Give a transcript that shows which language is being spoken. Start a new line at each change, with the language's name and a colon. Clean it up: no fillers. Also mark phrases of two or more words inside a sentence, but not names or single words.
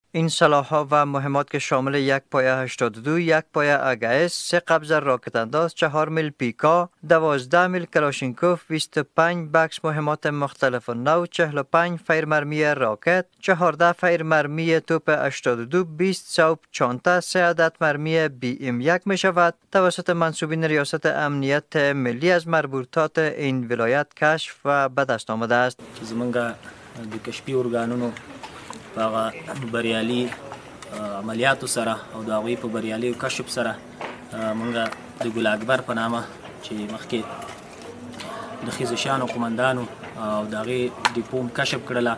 Persian: این سلاح‌ها و مهمات که شامل یک پایه 82، یک پایه AGS، 3 قبض راکت انداز، 4 میل پیکا، 12 میل کلاشینکوف، 25 بکس مهمات مختلف نوع، 45 فیر مرمی راکت، 14 فیر مرمی توپ 82، 20 سوپ چانته، 3 عدد مرمی BM1 می شود توسط منصوبین ریاست امنیت ملی از مربوطات این ولایت کشف و به دست آمده است.
Pashto: زمونږ د کشفي ارګانونو په بریالي عملیاتو سره او د هغوی په بریالي کشف سره مونږ د ګل اکبر په نامه چې مخکې د خیزشانو قمندانو او د هغې ډیپو کشف کړله.